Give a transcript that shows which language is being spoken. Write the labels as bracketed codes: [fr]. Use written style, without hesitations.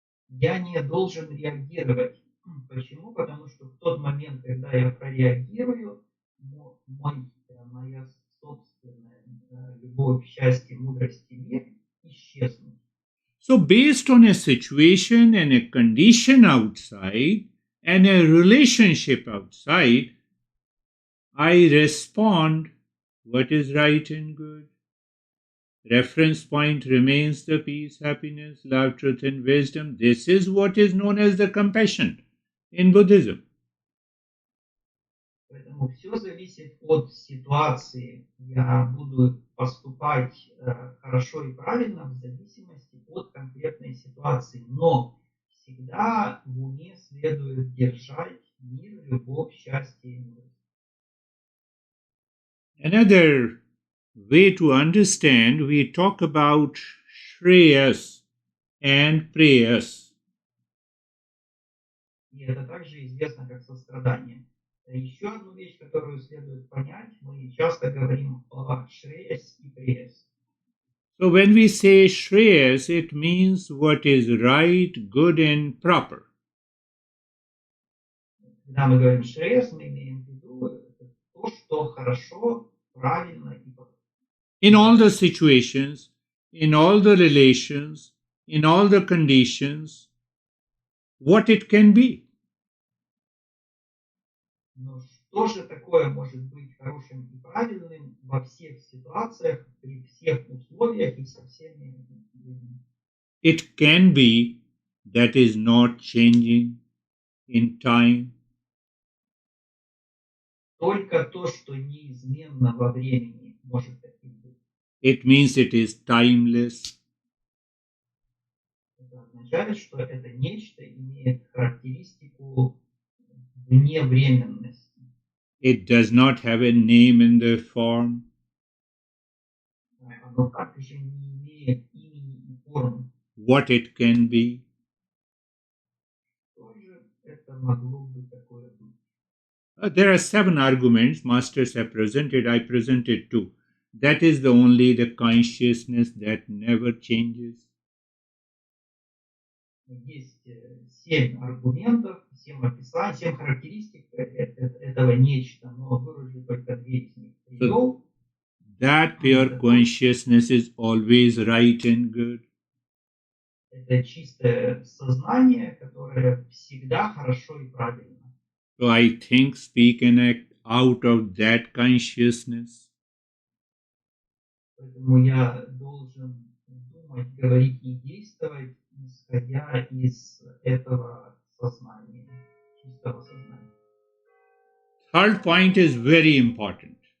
[ru] Я не должен реагировать. Почему? Потому что в тот момент, когда я прореагирую, моя собственная любовь, счастье, мудрость и мир исчезнут. [en] So based on a situation and a condition outside and a relationship outside, I respond what is right and good. Reference point remains the peace, happiness, love, truth, and wisdom. This is what is known as the compassion in Buddhism. [ru] Поэтому все зависит от ситуации. Я буду поступать хорошо и правильно в зависимости от конкретной ситуации. Но всегда в уме следует держать мир, любовь, счастье и мудрость. [en] Another way to understand, we talk about Shreyas and Preyas. [ru] И это также известно как сострадание. Еще одну вещь, которую следует понять, мы часто говорим о Шреяс и Преяс. [en] So when we say Shreyas, it means what is right, good, and proper. [ru] Когда мы говорим Шреяс, мы имеем в виду то, что хорошо, правильно и [en] In all the situations, in all the relations, in all the conditions, what it can be. [ru] Но что же такое может быть хорошим и правильным во всех ситуациях, при всех условиях и со всеми людьми? [en] It can be that is not changing in time. [ru] Только то, что неизменно во времени, может таким быть. [en] It means it is timeless. [ru] Это означает, что это нечто имеет характеристику вневременности. [en] It does not have a name in the form. [ru] Оно также не имеет имени и формы. [en] What it can be. [ru] Что же это могло бы такое быть? [en] There are 7 arguments masters have presented. I presented 2. That is the only the consciousness that never changes. [ru] Есть 7 аргументов, 7 описаний, 7 характеристик этого нечто, но выражу только 2 из них. Привел. [en] That pure consciousness is always right and good. [ru] Это чистое сознание, которое всегда хорошо и правильно. [en] So I think, speak, and act out of that consciousness. [ru] Поэтому я должен думать, говорить и действовать, исходя из этого сознания, чистого сознания. [en] Third point is very important.